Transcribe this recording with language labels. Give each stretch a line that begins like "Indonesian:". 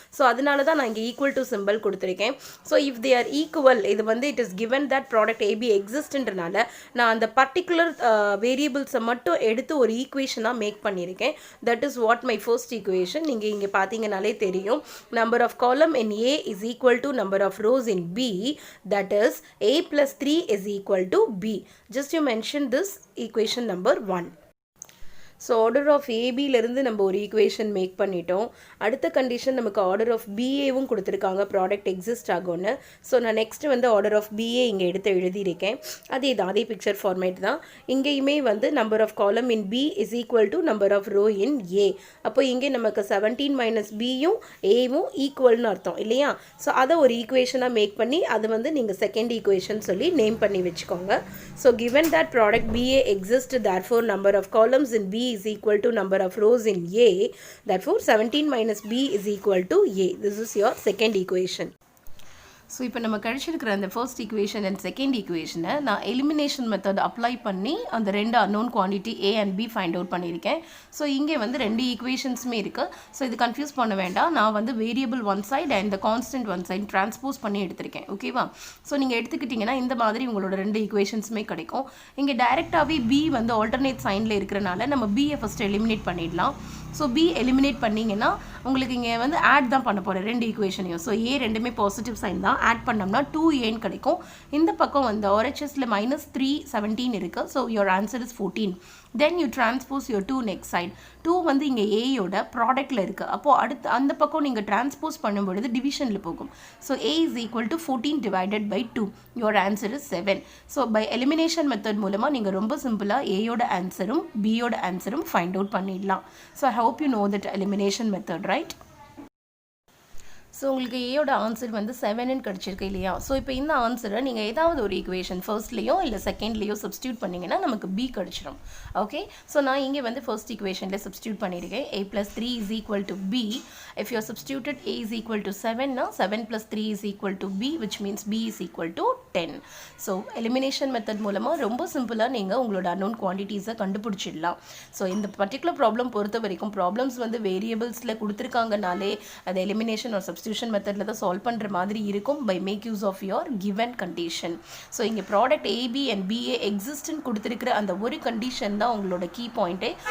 Tamil: So அதனால தான் நான் இங்கே ஈக்குவல் டு சிம்பிள் கொடுத்துருக்கேன். So
English: if they are equal,
Tamil: இது வந்து
English: it is given that product AB
Tamil: எக்ஸிஸ்ட்ன்றனால நான் அந்த பர்டிகுலர் வேரியபிள்ஸை மட்டும் எடுத்து ஒரு ஈக்குவேஷனாக மேக் பண்ணியிருக்கேன்.
English: That is what my first equation.
Tamil: நீங்கள் இங்கே பார்த்தீங்கனாலே தெரியும்.
English: Number of column in A is equal to number of rows in B, that is A plus 3 is equal to B. Just you mention this equation number 1.
Tamil: So order of ஏபியிலேருந்து நம்ம ஒரு equation make பண்ணிட்டோம். அடுத்த condition நமக்கு ஆர்டர் ஆஃப் பிஏவும் கொடுத்துருக்காங்க product exist ஆகும்னு. So நான் next வந்து order of BA இங்கே எடுத்து எழுதியிருக்கேன். அதே தான், அதே பிக்சர் ஃபார்மேட் தான். இங்கேயுமே வந்து
English: Number of column in B is equal to number of row in A.
Tamil: அப்போ இங்கே நமக்கு 17 மைனஸ் பியும் ஏவும் ஈக்குவல்னு அர்த்தம் இல்லையா? ஸோ அதை ஒரு ஈக்குவேஷனாக மேக் பண்ணி அது வந்து நீங்கள் செகண்ட் ஈக்குவேஷன் சொல்லி நேம் பண்ணி வச்சுக்கோங்க.
English: So given that product BA exist, therefore number of columns in B is equal to number of rows in A, therefore 17 minus B is equal to A. This is your second equation.
Tamil: So இப்போ நம்ம கழிச்சிருக்கிற அந்த first equation and second ஈக்குவேஷனை நான் elimination method apply பண்ணி அந்த ரெண்டு unknown quantity A and B find out பண்ணியிருக்கேன். So இங்கே வந்து ரெண்டு ஈக்குவேஷன்ஸுமே இருக்குது. ஸோ இது கன்ஃபியூஸ் பண்ண வேண்டாம். நான் வந்து variable one side and constant one side transpose பண்ணி எடுத்திருக்கேன். ஓகேவா? ஸோ நீங்கள் எடுத்துக்கிட்டிங்கன்னா இந்த மாதிரி உங்களோட ரெண்டு ஈக்குவேஷன்ஸுமே கிடைக்கும். இங்கே டைரெக்டாகவே பி வந்து ஆல்டர்னேட் சைனில் இருக்கிறனால நம்ம பியை ஃபஸ்ட்டு எலிமினேட் பண்ணிடலாம். ஸோ பி எலிமினேட் பண்ணிங்கன்னா உங்களுக்கு இங்கே வந்து ஆட் தான் பண்ண போகிறேன் ரெண்டு ஈக்குவேஷனையும். ஸோ ஏ ரெண்டுமே பாசிட்டிவ் சைன் தான். ஆட் பண்ணோம்னா 2a கிடைக்கும். இந்த பக்கம் வந்து RHSல -317 இருக்குது.
English: So your answer is 14. Then you transpose your 2 next side.
Tamil: 2 வந்து இங்கே ஏயோட ப்ராடக்டில் இருக்குது. அப்போது அடுத்து அந்த பக்கம் நீங்கள் டிரான்ஸ்போஸ் பண்ணும்பொழுது டிவிஷனில் போகும்.
English: ஸோ A is equal to 14 divided by 2. your answer is 7.
Tamil: So by elimination method மூலமாக நீங்கள் ரொம்ப சிம்பிளாக ஏயோட ஆன்சரும் பியோட ஆன்சரும் ஃபைண்ட் அவுட் பண்ணிடலாம். So
English: I hope you know that elimination method,
Tamil: right? So உங்களுக்கு ஏயோட ஆன்சர் வந்து 7ன்னு கிடச்சிருக்கு இல்லையா? ஸோ இப்போ இந்த ஆன்சரை நீங்கள் ஏதாவது ஒரு ஈக்குவேஷன் ஃபர்ஸ்ட்லேயோ இல்லை செகண்ட்லேயோ சப்ஸ்டியூட் பண்ணிங்கன்னா நமக்கு பி கிடச்சிடும். ஓகே, ஸோ நான் இங்கே வந்து ஃபர்ஸ்ட் ஈக்குவேஷனில் சப்ஸ்டியூட் பண்ணியிருக்கேன்.
English: A + 3 = B. If you are substituted A is equal to 7, now 7 + 3 is equal to B, which means B is equal to 10.
Tamil: So elimination method மூலமாக ரொம்ப சிம்பிளாக நீங்கள் உங்களோட அன்னோன் குவான்டிட்டிஸை கண்டுபிடிச்சிடலாம். ஸோ இந்த பர்டிகுலர் ப்ராப்ளம் பொறுத்த வரைக்கும் ப்ராப்ளம்ஸ் வந்து வேரியபிள்ஸில் கொடுத்துருக்காங்கனாலே அது எலிமினேஷன் ஒரு சப்ஸ்டியூஷன் மெத்தடில் தான் சால்வ் பண்ணுற மாதிரி இருக்கும்
English: By make use of your given condition.
Tamil: So இங்கே ப்ராடக்ட் ஏபி அண்ட் பிஏ எக்ஸிஸ்ட்னு கொடுத்துருக்கிற அந்த ஒரு கண்டிஷன் தான் உங்களோட கீ பாயிண்ட்டே.